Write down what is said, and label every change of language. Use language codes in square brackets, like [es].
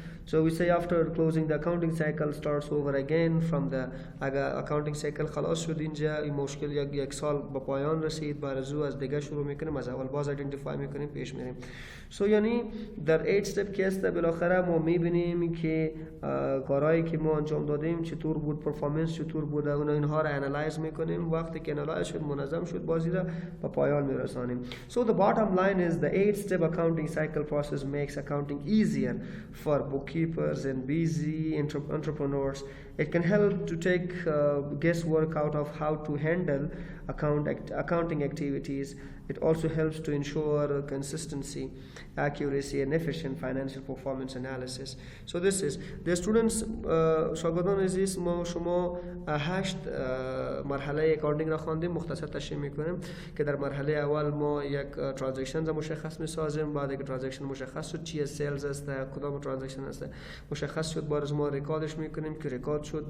[en] So we say after closing the accounting cycle [fa] starts over again from the accounting cycle خلاص شد اینجا این مشکل یک سال به پایان رسید، بعد از دیگه شروع میکنیم از اول باز identify میکنیم پیش میریم. So یعنی در 8 step case بالاخره ما میبینیم که کارهایی که ما انجام دادیم چطور بود، پرفورمنس چطور بود، اینها را انالایز میکنیم. وقتی که انالایز شد منظم شد بازی را به پایان میرسانیم. [en] So the bottom line is the 8 step accounting cycle process makes accounting easier for bookkeepers and busy entrepreneurs It can help to take guesswork out of how to handle accounting activities. It also helps to ensure consistency, accuracy, and efficient financial performance analysis. So this is the students [fa] شاگردان عزیز ما شما 8 مرحله اکاونتینگ را خواندیم. مختصر تشریح میکنیم که در مرحله اول ما یک ترانزکشن مشخص میسازیم. بعد یک ترانزکشن مشخص شد چیه سیلز است، کدام ترانزکشن است مشخص شد، بعد از ما ریکاردش میکنیم که ریکارد شد.